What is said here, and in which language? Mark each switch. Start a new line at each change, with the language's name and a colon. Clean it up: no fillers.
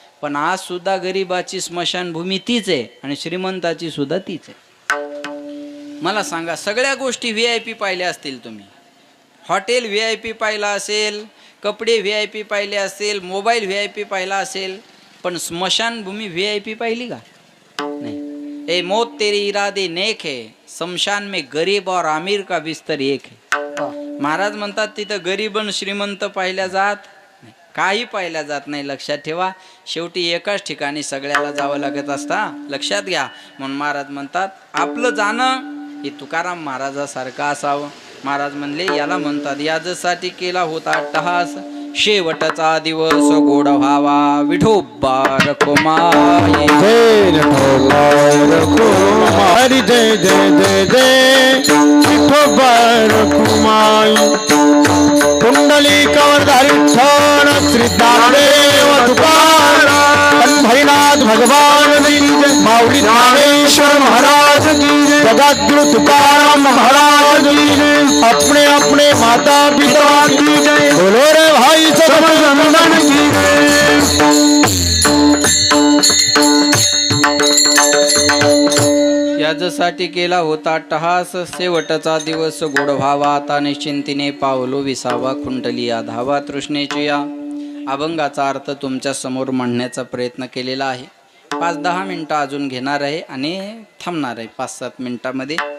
Marathi: पण आज सुद्धा गरीबाची स्मशानभूमी तीच आहे आणि श्रीमंताची सुद्धा तीच आहे. मला सांगा, सगळ्या गोष्टी VIP पाहिल्या असतील तुम्ही. हॉटेल VIP पाहिला असेल, कपडे VIP पाहिले असेल, मोबाईल VIP पाहिला असेल, पण स्मशानभूमी VIP पाहिली का? नाही.
Hindi: ए मौत तेरी इरादे नेक है, शमशान में गरीब और अमीर का बिस्तर एक है.
Marathi: महाराज म्हणतात तिथं गरीब आणि श्रीमंत पाहिल्या जात नाही, काही पाहिल्या जात नाही. लक्षात ठेवा, शेवटी एकाच ठिकाणी सगळ्याला जावं लागत असता. लक्षात घ्या. म्हणून महाराज म्हणतात आपलं जाणं हे तुकाराम महाराजासारखं असावं. महाराज म्हणले याला म्हणतात याजसाठी केला होता अट्टहास, शेवटचा दिवस गोड व्हावा विठोबा रखुमाई. हरी जय जय जय जय विठोबा रखुमाई. कुंडली कवरधारी ठण श्री ज्ञानदेव तुकाराम, भैनाथ भगवान की जय, माऊली ज्ञानेश्वर महाराज की जय, जगद्गुरु तुकाराम महाराज की जय, अपने अपने माता पिता की जय, बोलो रे भाई सतनंदन की जय. याजसाठी केला होता अट्टहास, शेवटचा दिवस गोड व्हावा आता निश्चिंतीने पावलो विसावा. कुंडली धावा तृष्णेची या अभंगाचा अर्थ तुमच्या समोर मांडण्याचा प्रयत्न केलेला आहे. 5-10 मिनटं अजून घेणार आहे आणि थांबणार आहे 5-7 मिनटामध्ये.